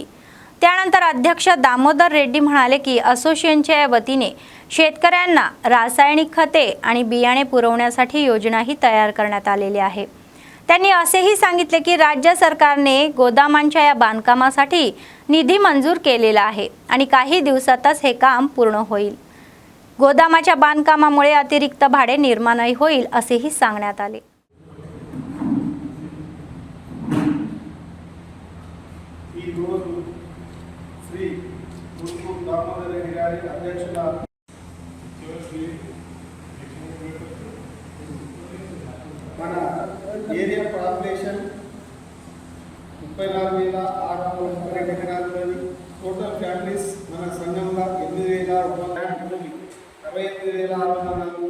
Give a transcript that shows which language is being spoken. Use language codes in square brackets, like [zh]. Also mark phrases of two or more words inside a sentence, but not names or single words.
[mr] त्यानंतर अध्यक्ष दामोदर रेड्डी म्हणाले की असोसिएशनच्या वतीने शेतकऱ्यांना रासायनिक खते आणि बियाणे पुरवण्यासाठी योजनाही तयार करण्यात आलेली आहे। त्यांनी असेही सांगितले की राज्य सरकारने गोदामांच्या या बांधकामासाठी निधी मंजूर केलेला आहे आणि काही दिवसातच हे काम पूर्ण होईल। गोदामाच्या बांधकामामुळे अतिरिक्त भाडे निर्माणही होईल असेही सांगण्यात आले। [te] మన [en] area population [te] 34,632 ఎకరాలలోని [en] total families [te] మన సంఘంలో 8,168,604